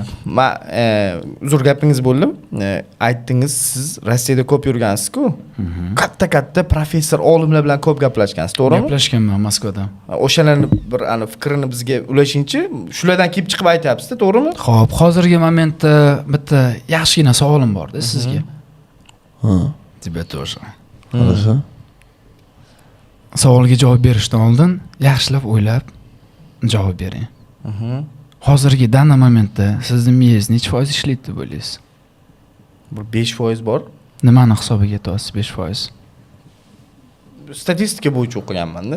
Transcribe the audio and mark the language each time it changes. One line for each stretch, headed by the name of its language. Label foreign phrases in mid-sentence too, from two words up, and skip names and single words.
Uzbek: men uzr gapingiz bo'ldim. Aytdingiz, siz Rossiyada ko'p yurgansiz-ku. Katta professor, olimlar bilan ko'p gaplashgansiz, to'g'rimi? Gaplashganman Moskvada. O'shalarni bir fikrini bizga ulashingchi, shulardan kelib chiqib aytyapsiz-da, to'g'rimi? Xo'p, hozirgi momentda bitta yaxshigina savolim bor-da sizga.
Russian: Тебе тоже. Хорошо.
Uzbek: Savolga javob berishdan oldin yaxshilab o'ylab javob bering. Hozirgi dana momentda sizning miyangiz necha foiz ishlaydi deb o'ylaysiz? Bir 5% bor. Nimani hisobiga aytyapsiz 5%? Statistika bo'yicha o'qiganman-da.